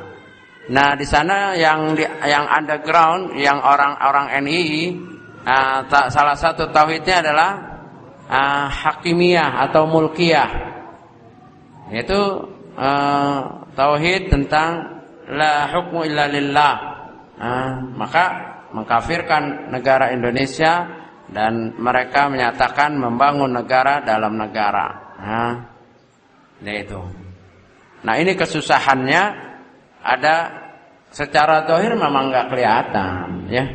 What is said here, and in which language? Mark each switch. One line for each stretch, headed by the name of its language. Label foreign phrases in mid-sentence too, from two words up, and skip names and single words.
Indonesian: Nah, di sana yang underground, yang orang-orang NII, salah satu tauhidnya adalah hakimiyah atau mulkiyah, yaitu tauhid tentang
Arabic: لا حكم إلا لله.
Indonesian: Maka mengkafirkan negara Indonesia dan mereka menyatakan membangun negara dalam negara. Itu. Nah, ini kesusahannya ada secara zahir memang nggak kelihatan, ya.